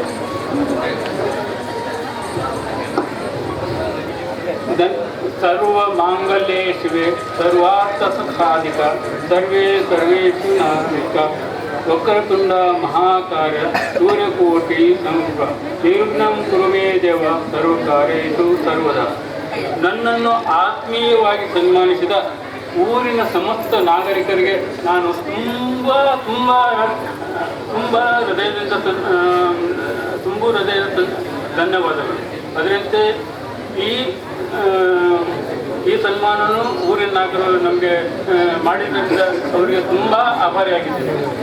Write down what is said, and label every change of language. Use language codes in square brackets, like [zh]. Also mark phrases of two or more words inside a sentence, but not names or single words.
[sa] ಸರ್ವ ಮಾಂಗಲ್ಯೇ ಶಿವೆ ಸರ್ವಾರ್ಥ ಸಾಧಿಕ ಸರ್ವೇ ಸರ್ವೇಷು ನಾಸ್ತಿಕ ವಕ್ರತುಂಡ ಮಹಾಕಾರ್ಯ ಸೂರ್ಯಕೋಟಿ ಸಮೃದ್ಧ ನಿರ್ವಿಘ್ನಂ ಕುರು ಮೇ ದೇವ ಸರ್ವಕಾರ್ಯೇಷು ಸರ್ವದಾ. [kn] ನನ್ನನ್ನು ಆತ್ಮೀಯವಾಗಿ ಸನ್ಮಾನಿಸಿದ ಊರಿನ ಸಮಸ್ತ ನಾಗರಿಕರಿಗೆ ನಾನು ತುಂಬ ಹೃದಯದ ಧನ್ಯವಾದಗಳು. ಅದರಂತೆ ಈ ಸನ್ಮಾನವನ್ನು ಊರಿನ ನಾಗರಿಕರು ನಮಗೆ ಮಾಡಿದ್ದರಿಂದ ಅವರಿಗೆ ತುಂಬ ಆಭಾರಿಯಾಗಿದ್ದೇನೆ.